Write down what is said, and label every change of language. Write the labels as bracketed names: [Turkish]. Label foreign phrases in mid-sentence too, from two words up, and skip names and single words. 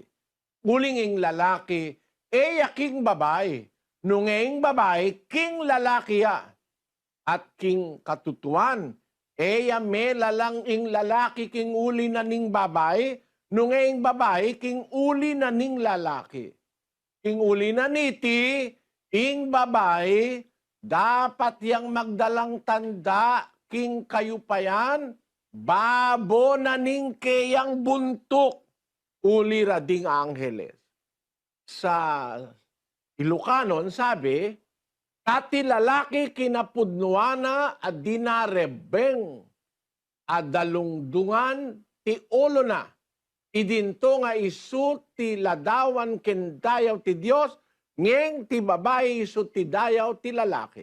[Pampanga] Uling ing lalaki, king babae, nungeng babae, king lalaki ya, at king katutuan, may lalang ing lalaki king uli na ning babae, nungeng babae, king uli na ning lalaki. King uli na niti, ing babae, dapat yang magdalang tanda, king kayupayan, babo na ning kayang buntok, ulira ding angheles. Sa Ilocanon, sabi, [Iloko] kati lalaki kinapudnuana at dinarebeng adalungdungan ti ulo na. Idinto nga isu ti ladawan ken dayaw ti Dios ngeng ti babae isu ti dayaw ti lalaki.